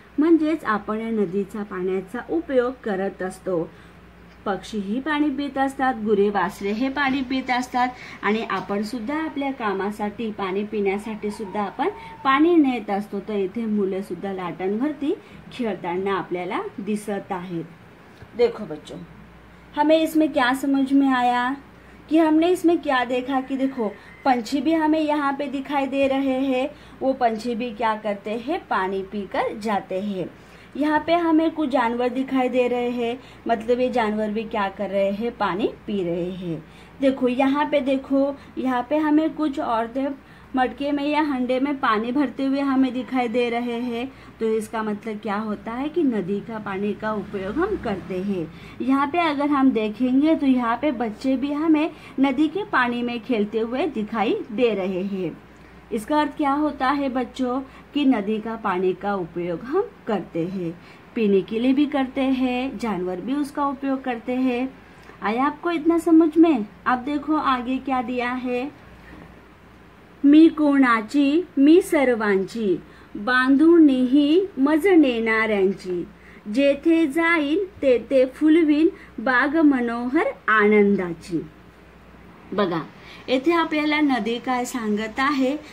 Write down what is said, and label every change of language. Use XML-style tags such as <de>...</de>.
<mr>म्हणजेच आपण या नदीच्या पाण्याचा उपयोग करत असतो। पक्षीही पाणी पित असतात, गुरे वासरे हे पाणी पित असतात, आणि आपण सुद्धा आपल्या कामासाठी, पाणी पिण्यासाठी सुद्धा आपण पाणी नेत असतो। तर इथे मुले सुद्धा लाटांवरती खेळताना आपल्याला दिसत आहेत।</mr> <hi>देखो बच्चों, हमें इसमें क्या समझ में आया कि हमने इसमें क्या देखा कि देखो, पंछी भी हमें यहाँ पे दिखाई दे रहे हैं। वो पंछी भी क्या करते हैं? पानी पीकर जाते हैं। यहाँ पे हमें कुछ जानवर दिखाई दे रहे हैं, मतलब ये जानवर भी क्या कर रहे हैं? पानी पी रहे हैं। देखो यहाँ पे, देखो यहाँ पे हमें कुछ औरतें मटके में या हंडे में पानी भरते हुए हमें दिखाई दे रहे हैं। तो इसका मतलब क्या होता है कि नदी का पानी का उपयोग हम करते हैं। यहाँ पे अगर हम देखेंगे तो यहाँ पे बच्चे भी हमें नदी के पानी में खेलते हुए दिखाई दे रहे हैं। इसका अर्थ क्या होता है बच्चों? कि नदी का पानी का उपयोग हम करते हैं, पीने के लिए भी करते हैं, जानवर भी उसका उपयोग करते हैं। आया आपको इतना समझ में? अब देखो आगे क्या दिया है।</hi> <mr>मी कोणाची, मी सर्वांची, बांधुनीही मज नेणाऱ्यांची, जेथे जाईन तेथे फुलवीन बाग मनोहर आनंदाची। बघा, येथे आपल्याला नदी काय सांगत आहे?</mr>